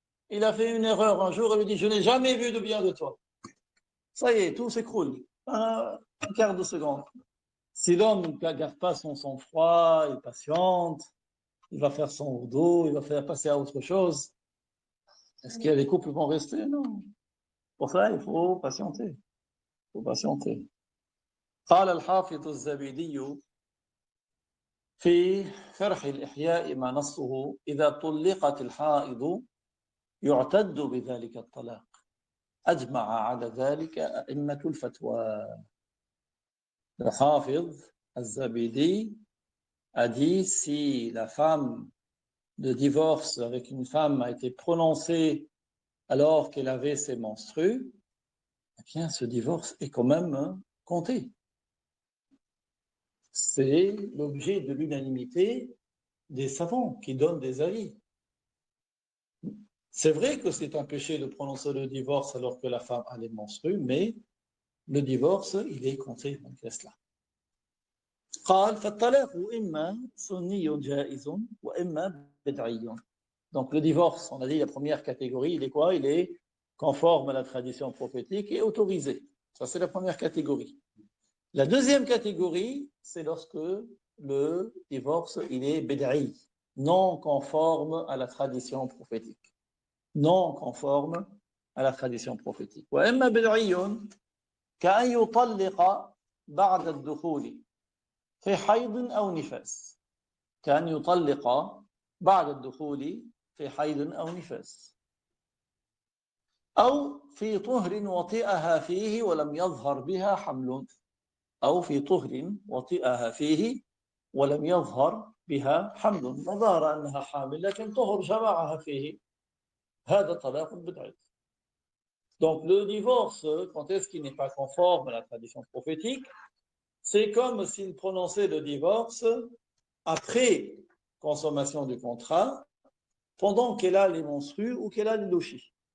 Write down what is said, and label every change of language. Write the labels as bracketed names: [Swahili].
[French] Il a fait une erreur un jour et lui dit, je n'ai jamais vu de bien de toi. Ça y est, tout s'écroule. Un quart de seconde. Si l'homme ne garde pas son sang-froid, il patiente, il va faire son wudu, il va faire passer à autre chose. Est-ce que les couples vont rester? Non. Pour ça, il faut patienter. Il faut patienter. [Arabic] قال الحافظ الزبيدي في شرح الإحياء ما نصه إذا طلقت الحائض يعتد بذلك الطلاق أجمع على ذلك أئمة الفتوى. [French] Le Hafiz al-Zabidi a dit si la femme de divorce avec une femme a été prononcée alors qu'elle avait ses menstrues, eh bien ce divorce est quand même compté. C'est l'objet de l'unanimité des savants qui donnent des avis. C'est vrai que c'est un péché de prononcer le divorce alors que la femme a les menstrues, mais le divorce, il est compté malgré cela. [Arabic] قال فالطلاق إما سني جائز وإما بدعي. [French] Donc le divorce, on a dit la première catégorie, il est quoi? Il est conforme à la tradition prophétique et autorisé. Ça, c'est la première catégorie. La deuxième catégorie, c'est lorsque le divorce, il est bid'i, non conforme à la tradition prophétique. Non conforme à la tradition prophétique. [Arabic] وإما بدعي كأن يطلق بعد الدخول في حيض أو نفاس. كأن يطلق بعد الدخول في حيض أو نفاس. أو في طهر وطئها فيه ولم يظهر بها حمل. أو في طهر وطئها فيه ولم يظهر بها حمل. وظهر أنها حامل لكن طهر جمعها فيه. هذا طلاق بدعي. [French] Donc le divorce, quand est-ce qu'il n'est pas conforme à la tradition prophétique, c'est comme s'il prononçait le divorce après consommation du contrat, pendant qu'elle a les menstrues ou qu'elle a les lochis.